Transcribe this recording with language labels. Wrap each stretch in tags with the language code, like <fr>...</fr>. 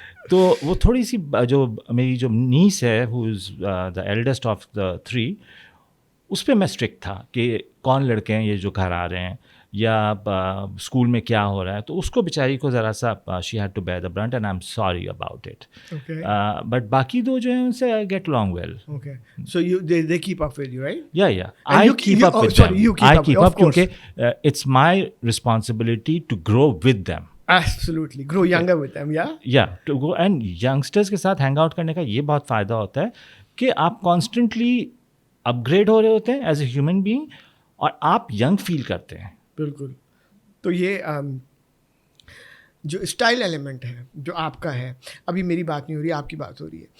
<ur>تو وہ تھوڑی سی جو میری جو نیس ہے,</ur> <en>who is the eldest of the 3,</en> <ur>اس پہ میں اسٹرکٹ تھا کہ کون لڑکے ہیں یہ جو گھر آ رہے ہیں, یا اسکول میں کیا ہو رہا ہے. تو اس کو بیچاری کو ذرا سا</ur> <en>She had to bear the brunt and I am sorry about it.</en> <ur>But باقی دو جو ہیں ان سے</ur> <en>I get along well. Okay, so they keep up with you, right? Yeah, I keep up with them. I keep up کیونکہ it's my responsibility to grow with them. Absolutely, grow younger with them. Yeah, to go and youngsters</en> <ur>کے ساتھ hang out کرنے کا یہ بہت فائدہ ہوتا ہے کہ آپ constantly upgrade ہو رہے ہوتے ہیں</ur> <en>as a human being,</en> <ur>اور آپ ینگ فیل کرتے ہیں. بالکل. تو یہ جو اسٹائل ایلیمنٹ ہے جو آپ کا ہے, ابھی میری بات نہیں ہو رہی, آپ کی بات ہو رہی ہے.</ur>